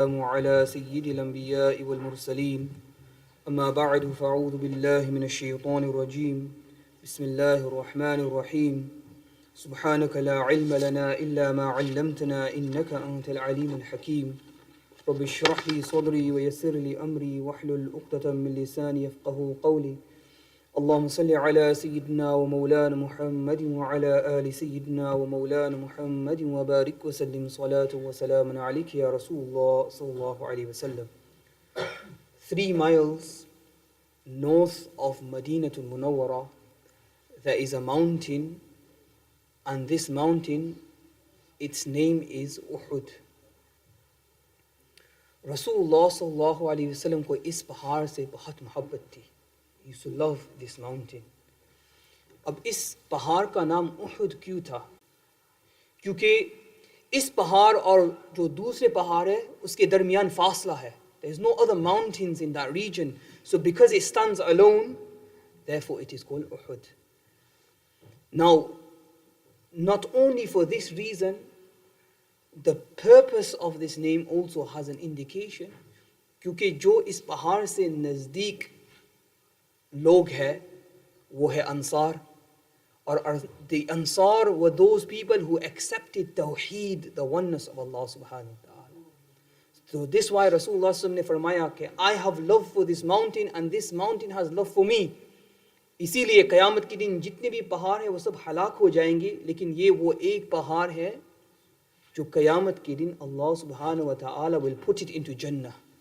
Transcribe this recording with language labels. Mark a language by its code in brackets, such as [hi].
[ar] على سيد الأنبياء والمرسلين أما بعد فأعوذ بالله من الشيطان الرجيم بسم الله الرحمن الرحيم سبحانك لا علم لنا إلا ما علمتنا إنك أنت العليم الحكيم رب اشرح لي صدري ويسر لي أمري واحلل عقدة من لساني يفقهوا قولي اللهم صل على سيدنا ومولانا محمد وعلى آل سيدنا ومولانا محمد وبارك وسلم صلاة وسلام عليك يا رسول الله صلى الله عليه وسلم. [en] 3 miles north of Madinatul Munawwara there is a mountain, and this mountain, its name is Uhud. [hi] Rasulullah sallallahu alaihi wasallam को इस पहाड़ से बहुत मोहब्बत थी. [en] He used to love this mountain. [hi] अब इस पहाड़ का नाम उहुद क्यों था? क्योंकि इस पहाड़ और जो दूसरे पहाड़ है उसके दरमियान फासला है. [en] There is no other mountains in that region. So because it stands alone, therefore it is called Uhud. Now, not only for this reason, the purpose of this name also has an indication. [hi] क्योंकि जो इस पहाड़ से नज़दीक लोग है वो है [en] Ansar, or the Ansar were those people who accepted Tawheed, the oneness of Allah subhanahu wa ta'ala. So this is why Rasulullah sallallahu [hi] ने फरमाया कि [en] I have love for this mountain and this mountain has love for me. [hi] इसीलिए क़यामत के दिन जितने भी पहाड़ हैं वो सब हलाक हो जाएंगे, लेकिन ये वो एक पहाड़ है जो क़यामत के दिन [en] Allah subhanahu wa ta'ala will put it into Jannah.